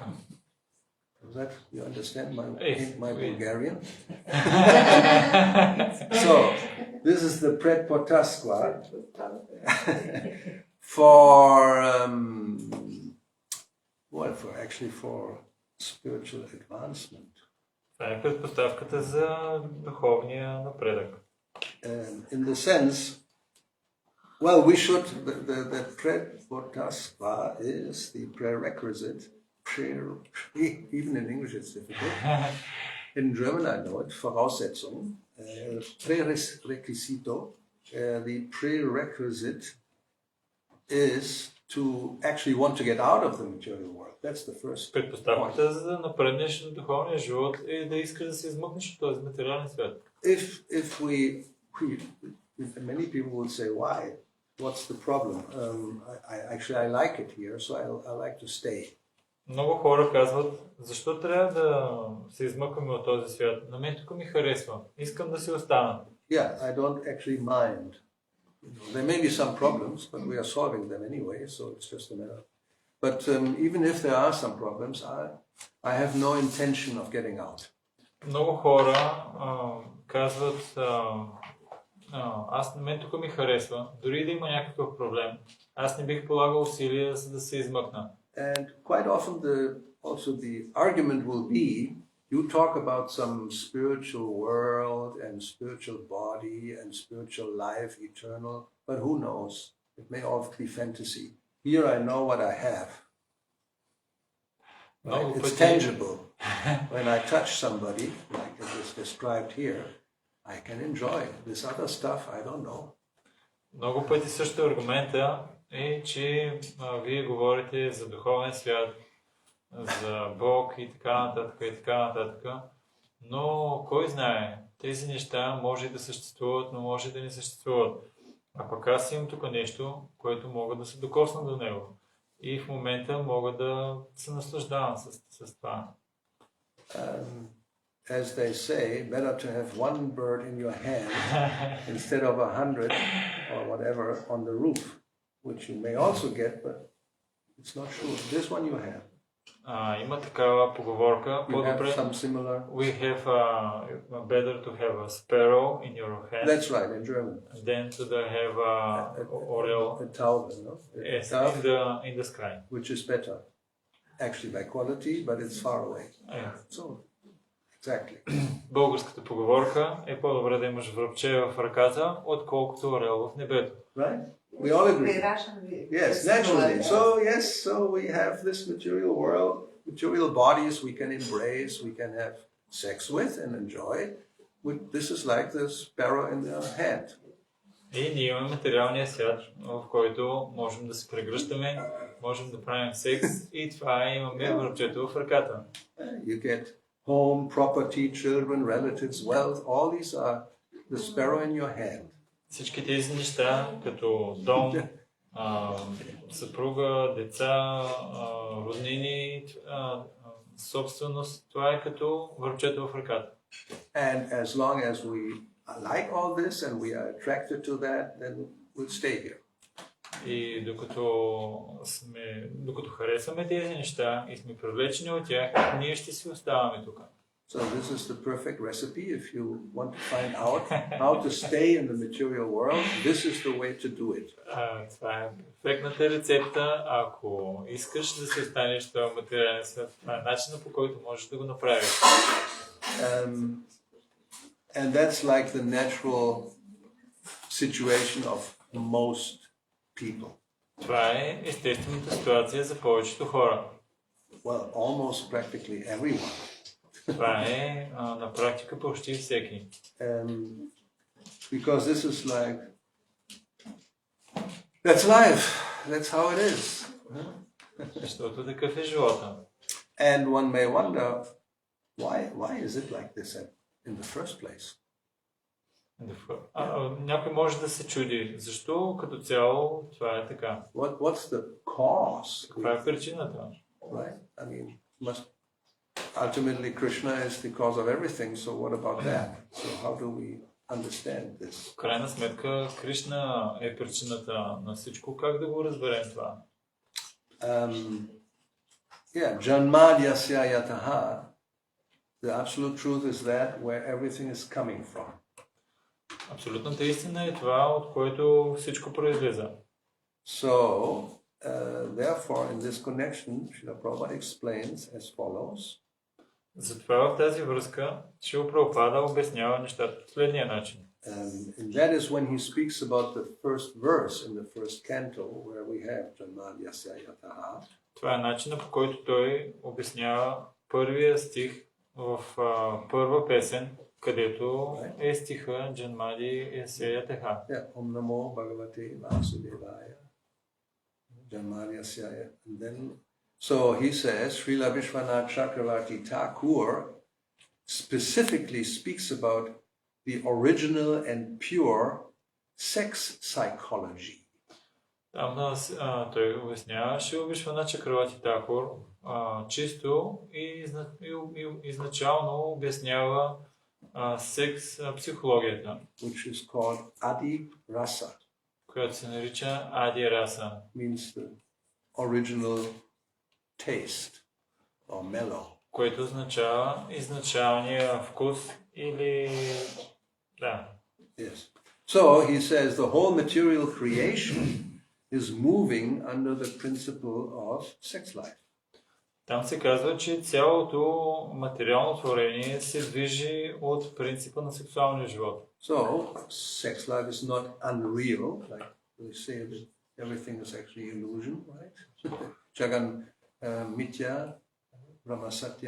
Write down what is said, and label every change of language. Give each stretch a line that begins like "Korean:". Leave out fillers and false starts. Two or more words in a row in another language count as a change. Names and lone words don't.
English: Does that, you understand my Yes. Bulgarian? So, this is the predpostavka for spiritual advancement.
Bulgarian: Това е предпоставката за духовния напредък.
English: In the sense, well, we should, the predpostavka is the prerequisite. Even in English it's difficult. In German I know it, Voraussetzung, prerequisito, the prerequisite is to actually want to get out of the material world. That's the first
Bulgarian: Предпоставката за да напреднеш на духовния живот е да искаш да се измъкнеш от този материален свят.
English: If many people would say, why? What's the problem? I like it here, so I like to stay.
Bulgarian: Много хора казват, защо трябва да се измъкваме от този свят? На мен тук ми харесва. Искам да си остана.
English: Yeah, I don't actually mind. There may be some problems, but we are solving them anyway, so it's just a matter. But even if there are some problems, I have no intention of getting out.
Bulgarian: Много хора казват, на мен тук ми харесва, дори да има някакъв проблем, аз не бих полагал усилия, за да се измъкна.
English: And quite often also the argument will be, you talk about some spiritual world and spiritual body and spiritual life, eternal, but who knows? It may all be fantasy. Here I know what I have. Right? It's tangible. When I touch somebody, like it is described here, I can enjoy. This other stuff, I don't know.
Bulgarian: Много пъти също аргумента е, че вие говорите за духовен свят, за Бог и така нататък, но кой знае, тези неща може да съществуват, но може да не съществуват. А пък аз имам тук нещо, което мога да се докосна до него. И в момента мога да се наслаждавам с това.
English: As they say, better to have one bird in your hand instead of 100 or whatever on the roof, which you may also get, but it's not sure. This one you have.
Bulgarian: Има такава поговорка.
English: You have some similar. We have better to have a sparrow in your hand. That's right, in German. Than to have a Taube, no? Yes, in the sky. Which is better, actually by quality, but it's far away. Yeah. So, exactly.
Bulgarian: Българската поговорка е по-добре да имаш връбче в ръката, отколкото орел в небето.
English: Right? We all agree. Yes, naturally. So we have this material world, material bodies we can embrace, we can have sex with and enjoy. This is like the sparrow in the hand.
Bulgarian: И ние имаме материалния свят, в който можем да се прегръщаме, можем да правим секс и това имаме връбчето в ръката.
English: You get home, property, children, relatives, wealth, all these are the sparrow in your hand.
Bulgarian: Всички тези неща, като дом, съпруга, деца, роднини, собственост, това е като връбчето в ръката.
English: And as long as we like all this and we are attracted to that, then we'll stay here.
Bulgarian: И докато харесваме тези неща и сме привлечени от тях, ние ще си оставаме тук.
English: So this is the perfect recipe. If you want to find out how to stay in the material world, this is the way to do it.
Bulgarian: Това е перфектната рецепта. Ако искаш да се останеш в този материален свят, това е начинът, по който можеш да го направиш.
English: And that's like the natural situation of most people.
Bulgarian: Това е естествената ситуация за повечето хора.
English: Well, almost practically everyone.
Bulgarian: Това е на практика почти всеки.
English: Because this is like, that's life, that's how it is.
Bulgarian: Защото такъв е живота.
English: And one may wonder, why is it like this in the first place?
Bulgarian: Някой може да се чуди, защо като цяло това е така?
English: What's the cause?
Bulgarian: Каква е причината?
English: Right? I mean, ultimately Krishna is the cause of everything, so what about that? So how do we understand this?
Bulgarian: В крайна сметка, Кришна е причината на всичко. Как да го разберем това?
Sanskrit: जन्माद्यस्य यतः.
English: The absolute truth is that where everything is coming from.
Bulgarian: Абсолютната истина е това, от което всичко произлиза.
English: So, therefore, in this connection, Srila Prabhupada explains as follows.
Bulgarian: Затова в тази връзка Шрила Прабхупада обяснява нещата по следния начин.
English: And that is when he speaks about the first verse in the first canto, where we have
Sanskrit: जन्माद्यस्य यतः.
Bulgarian: Това е начинът, по който той обяснява първия стих в първа песен, където е стиха
Sanskrit: जन्माद्यस्य यतः. ॐ नमो भगवते वासुदेवाय. जन्मादि यस्याय.
English: And then, so he says, Srila Vishwanath Chakravarti Thakur specifically speaks about the original and pure sex psychology.
Bulgarian: Там той обяснява, Шрила Вишванат Чакраварти Такур чисто и изначално обяснява секс психологията,
English: which is called
Sanskrit: आदि रस,
Bulgarian: която се нарича
Sanskrit: आदि रस,
English: means the original taste or mellow,
Bulgarian: което означава изначалния вкус или да.
English: Yes. So he says the whole material creation is moving under the principle of sex life.
Bulgarian: Там се казва, че цялото материално творение се движи от принципа на сексуалния живот.
English: So, sex life is not unreal, like we say that everything is actually illusion, right?
Sanskrit: जगन् मिथ्या, ब्रह्म सत्यम्.